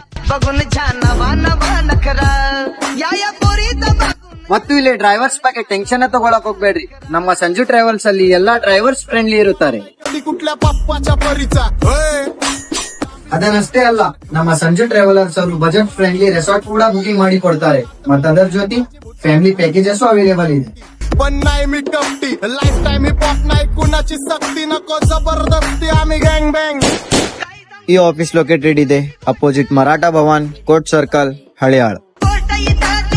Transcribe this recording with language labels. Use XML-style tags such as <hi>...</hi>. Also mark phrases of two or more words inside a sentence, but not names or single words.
<kn>ಮತ್ತು ಇಲ್ಲಿ ಡ್ರೈವರ್ಸ್ ಬಗ್ಗೆ ಟೆನ್ಷನ್ ತಗೊಳಕ್ ಹೋಗ್ಬೇಡ್ರಿ, ನಮ್ಮ ಸಂಜು ಟ್ರಾವೆಲ್ಸ್ ಅಲ್ಲಿ ಎಲ್ಲಾ</kn> <en>drivers friendly</en> <kn>ಇರುತ್ತಾರೆ. ಅದನ್ನಷ್ಟೇ ಅಲ್ಲ, ನಮ್ಮ ಸಂಜು ಟ್ರಾವೆಲರ್ಸ್ ಅವರು</kn> <en>budget friendly resort</en> <kn>ಕೂಡ ಬುಕಿಂಗ್ ಮಾಡಿ ಕೊಡ್ತಾರೆ, ಮತ್ತು ಅದರ ಜೊತೆ</kn> <en>family packages available</en> <kn>ಇದೆ.</kn> <mr>पण नाही मी कपटी,</mr> <en>life time</en> <mr>ही पॉप नाही, कुणाची सक्ती नको जबरदस्ती, आम्ही</mr> <en>gang bang.</en> <kn>ಈ</kn> <en>office located</en> <kn>ಇದೆ ಅಪೋಸಿಟ್ ಮರಾಠಾ ಭವನ್, ಕೋರ್ಟ್ ಸರ್ಕಲ್, ಹಳಿಯಾಳ್.</kn>